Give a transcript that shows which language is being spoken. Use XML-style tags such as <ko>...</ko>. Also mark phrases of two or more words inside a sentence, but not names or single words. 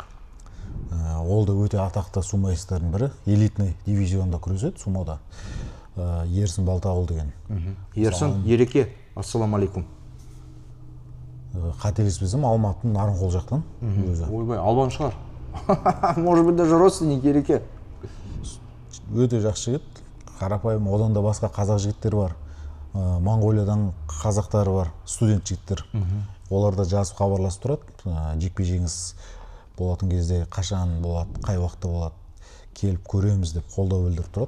<kk>Ол да өте атақты сумоистердің бірі, элитный дивизионда күреседі сумода. Ерсін Балтағұл деген. Ерсін, Ереке, ассаламалейкум. Қателеспесем Алматының Нарынқол жақтан өзі. Ойбай, албан шығар.</kk> <ru>Может быть, даже родственник Ереке.</ru> <kk>Өте жақсы жігіт, қарапайым, одан да басқа қазақ жігіттер бар. Моңғолиядан қазақтары бар, студент жігіттер. Олар да жазып хабарласып тұрады. Жекпе-жегіңіз болатын кезде қашан болады, қай уақытта болады, келіп көреміз деп қолдау білдіріп тұрады.</kk>